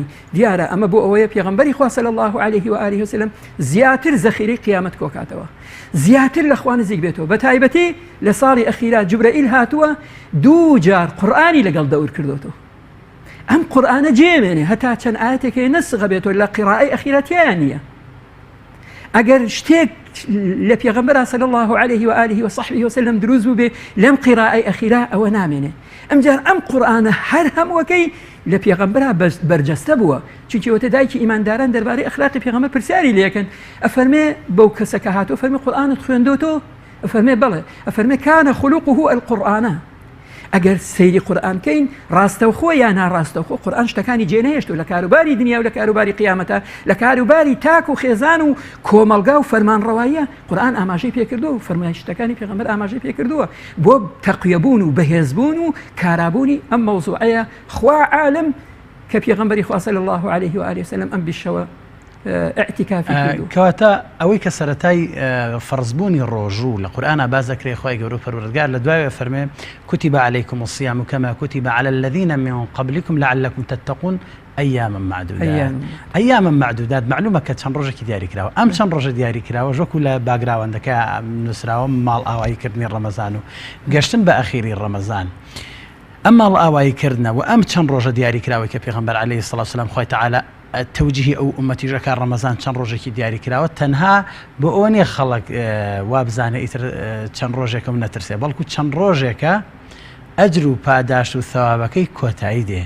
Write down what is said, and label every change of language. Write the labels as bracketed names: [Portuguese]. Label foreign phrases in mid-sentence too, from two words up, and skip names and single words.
[Central Kurdish] دیارە ئەمە بۆ ئەوەیە پێغەمبەری خوا [Arabic] صلی الله عليه و آله وسلم [Central Kurdish] زیاتر زەخیرەی قیامەت کۆکاتەوە، زیاتر لە خوا نزیک بێتەوە. بە تایبەتی لە ساڵی ئەخیرا جوبرەئیل هاتووە 2 جار قورئانی لەگەڵ دەور کردوتەوە. ئەم قورئانە جێمێنێ هەتا چەند ئاەتێکی نەسخە بێتەوە لە قیراءەی ئەخیرەتیان نییە. ئەگەر شتێک لە پێغەمبەر [Arabic] صلی الله عليه وآله وصحبه وسلم [Central Kurdish] دروست بوو بێ لەم قیراءەی ئەخیرا ئەوە نامێنێ. ئەمجار ئەم قورئانە هەر هەمووەکەی لە پێغەمبەرا بەرجەستە بووە، چونکی وەتە دایکی ئیمانداران دەربارەی ئەخلاقی پێغەمبەر پرسیاری لێکن. ئەفەرمێ بەو کەسە کە هاتووە فەرمێ قورئانت خوێندۆتەوە؟ ئەفەرمێ بەڵێ. ئەفەرمێ [Arabic] کانە خولوقه القورئانە. [Central Kurdish] ئەگەر سەیری قورئانکەین ڕاستەوخۆ یان ناڕاستەوخۆ قورئان شتەکانی جێنەهێشتووە لە کاروباری دنیا و لە کاروباری قیامەتە، لە کاروباری تاک و خێزان و کۆمەلگا و فەرمانڕەواییە قورئان ئاماژەی پێکردووە و فەرمایشتەکانی پێغەمبەر ئاماژەی پێکردووە بۆ تەقویەبوون و بەهێزبوون و کارابوونی ئەم مەوزوعەیە. خوا عالم کە پێغەمبەری خوا [Arabic] صلی الله عليه وآله وسلم [Central Kurdish] ئەم بیشەوە اعتکافی کردو. کەواتە ئەوەی کە سەرەتای فەرزبوونی ڕۆژوو لە قورئانە باز دەکرێت خۆی گەورە پەروەردگار لە دوایەوە فەرمێ [Arabic] كتب عليكم الصيام كما كتب على الذين من قبلكم لعلكم تتقون أياما معدودات. أياما معدودات معلومة [Central Kurdish] کە چەند ڕۆژێکی دیاری کراوە. ئەم چەند ڕۆژە دیاری کراوە ژۆکو لە باگراوەندەکە نووسراوە ماڵ ئاواییکردنی ڕەمەزان و گەشتن بە ئەخیری ڕەمەزان. ئەم ماڵ ئاواییکردنەوە ئەم چەند ڕۆژە دیاری کراوەی کە پێغەمبەر [Arabic] عەلەیهی سڵات وسەلام [Central Kurdish] خۆی تەعالا توجیهی ئەو ئومەتیژە کە ڕەمەزان چەند ڕۆژێکی دیاری کراوە تەنها بۆ ئەوە نیە خەڵک وابزانە ئیتر چەند ڕۆژێکم نەترسێ، بەڵکو چەند ڕۆژێکە ئەجر و پاداش و ثەوابەکەی کۆتایی دێ.